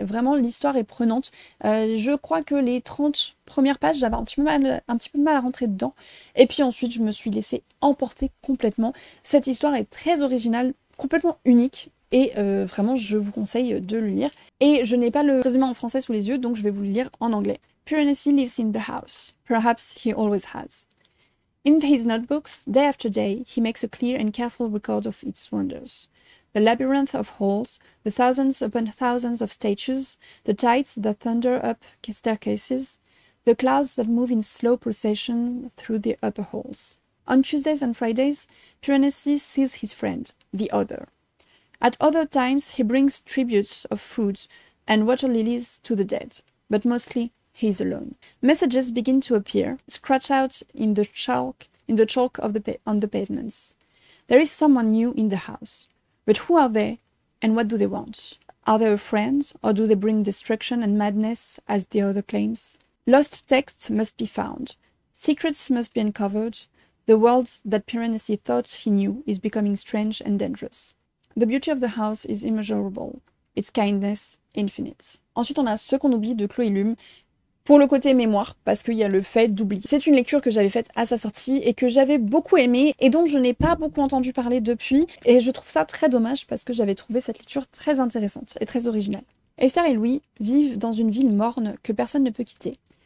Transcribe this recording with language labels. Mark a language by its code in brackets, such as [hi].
[fr] Vraiment, l'histoire est prenante. Je crois que les 30 premières pages, j'avais un petit peu de mal à rentrer dedans. Et puis ensuite, je me suis laissée emporter complètement. Cette histoire est très originale, complètement unique. Et vraiment, je vous conseille de le lire. Et je n'ai pas le résumé en français sous les yeux, donc je vais vous le lire en anglais. [en] Piranesi lives in the house. Perhaps he always has. In his notebooks, day after day, he makes a clear and careful record of its wonders. The labyrinth of halls, the thousands upon thousands of statues, the tides that thunder up staircases, the clouds that move in slow procession through the upper halls. On Tuesdays and Fridays, Piranesi sees his friend, the other. At other times, he brings tributes of food and water lilies to the dead, but mostly he is alone. Messages begin to appear, scratched out in the chalk on the pavements. There is someone new in the house, but who are they, and what do they want? Are they a friend, or do they bring destruction and madness, as the other claims? Lost texts must be found. Secrets must be uncovered. The world that Piranesi thought he knew is becoming strange and dangerous. The beauty of the house is immeasurable, its kindness infinite. [fr] Ensuite, on a Ce qu'on oublie de Chloé Lume, pour le côté mémoire, parce qu'il y a le fait d'oublier. C'est une lecture que j'avais faite à sa sortie et que j'avais beaucoup aimée et dont je n'ai pas beaucoup entendu parler depuis. Et je trouve ça très dommage parce que j'avais trouvé cette lecture très intéressante et très originale. Esther et Louis vivent dans une ville morne que personne ne peut quitter.